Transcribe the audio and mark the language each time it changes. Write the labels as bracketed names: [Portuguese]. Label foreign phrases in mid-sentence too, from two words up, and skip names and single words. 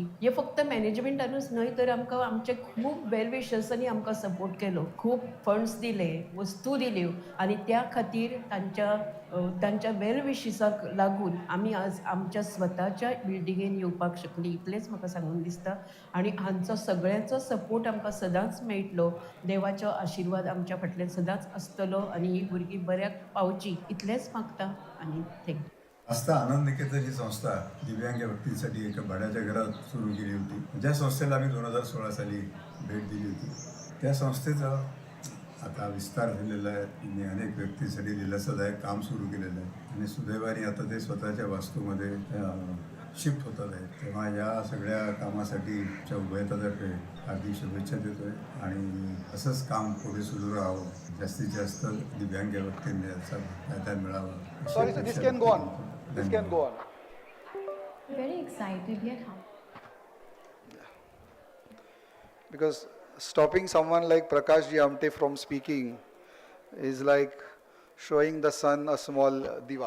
[Konkani] हे फक्त मॅनेजमेंटानूच न्हय तर आमकां आमचे खूब [English] well-wishers [Konkani] आमकां सपोर्ट केलो, खूब फंड्स दिले, वस्तू दिल्यो आनी त्या खातीर तांच्या [English] well-wishers [Konkani] लागून आमी आज आमच्या स्वताच्या बिल्डिंगेन येवपाक शकली, इतलेंच म्हाका सांगून दिसता आनी हांचो सगळ्यांचो सपोर्ट आमकां सदांच मेळटलो. देवाचो आशिर्वाद आमच्या फाटल्यान सदांच आसतलो आनी ही भुरगीं बऱ्याक पावची इतलेंच मागता आनी थँक्यू. [Marathi] आस्था आनंद निकेतन ही संस्था दिव्यांग व्यक्तींसाठी एका भाड्याच्या घरात सुरू केली होती. ज्या संस्थेला आम्ही 2016 साली भेट दिली होती, त्या संस्थेचं आता विस्तार झालेला आहे. त्यांनी अनेक व्यक्तींसाठी दिलासादायक काम सुरू केलेलं आहे आणि सुदैवाने आता ते स्वतःच्या वास्तूमध्ये शिफ्ट होतात आहेत. तेव्हा या सगळ्या कामासाठी उभयतातर्फे हार्दिक शुभेच्छा देतोय आणि असंच काम पुढे सुरू राहावं, जास्तीत जास्त दिव्यांग व्यक्तींना याचा फायदा मिळावा. [English] Sorry, sir, this can go on. This can go on. Very excited yet humble. Because stopping someone like Prakash Ji Amte from speaking is like showing the sun a small diva.